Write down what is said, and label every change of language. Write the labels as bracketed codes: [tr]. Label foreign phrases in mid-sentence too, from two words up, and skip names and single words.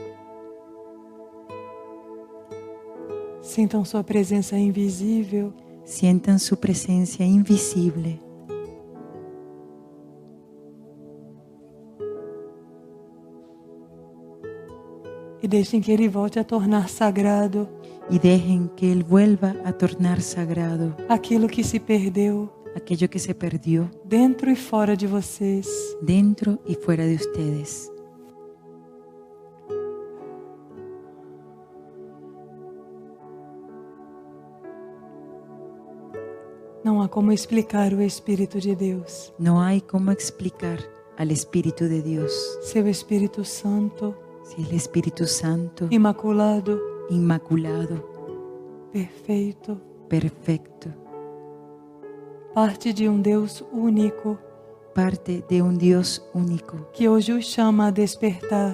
[pt] Sintam sua presença invisível [es] Sientan su presencia invisible [pt] e deixem que Ele volte a tornar sagrado [es] y dejen que Él vuelva a tornar sagrado [pt] aquilo que se perdeu [es] aquello que se perdió [pt] dentro e fora de vocês. [es] dentro y fuera de ustedes. [pt] Não há como explicar o Espírito de Deus. [es] No hay cómo explicar al Espíritu de Dios. [pt] Seu Espírito Santo, [es] Si el Espíritu Santo, [pt] imaculado, [es] inmaculado, [pt] perfeito, [es] perfecto, [pt] parte de Deus único, [es] parte de un Dios único [pt] que hoje os chama a despertar.